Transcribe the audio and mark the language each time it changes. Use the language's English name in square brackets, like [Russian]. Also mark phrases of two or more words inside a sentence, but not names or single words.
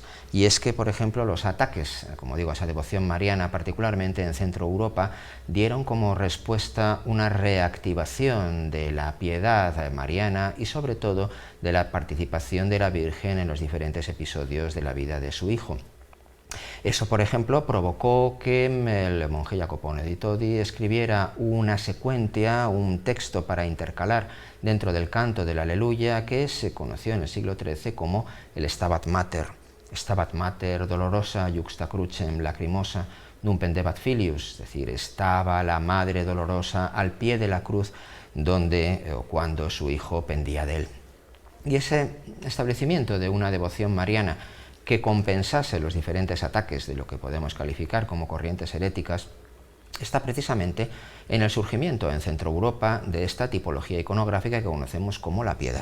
[Spanish] Y es que, por ejemplo, los ataques, como digo, a esa devoción mariana, particularmente en Centro Europa, dieron como respuesta una reactivación de la piedad mariana y, sobre todo, de la participación de la Virgen en los diferentes episodios de la vida de su hijo. Eso, por ejemplo, provocó que el monje Jacopone di Todi escribiera una secuencia, un texto para intercalar dentro del canto del Aleluya, que se conoció en el siglo XIII como el [Latin] Stabat Mater dolorosa juxta crucem lacrimosa num pendebat filius, [Spanish] es decir, estaba la madre dolorosa al pie de la cruz donde o cuando su hijo pendía de él. Y ese establecimiento de una devoción mariana que compensase los diferentes ataques de lo que podemos calificar como corrientes heréticas, está precisamente en el surgimiento en Centro Europa de esta tipología iconográfica que conocemos como la piedad.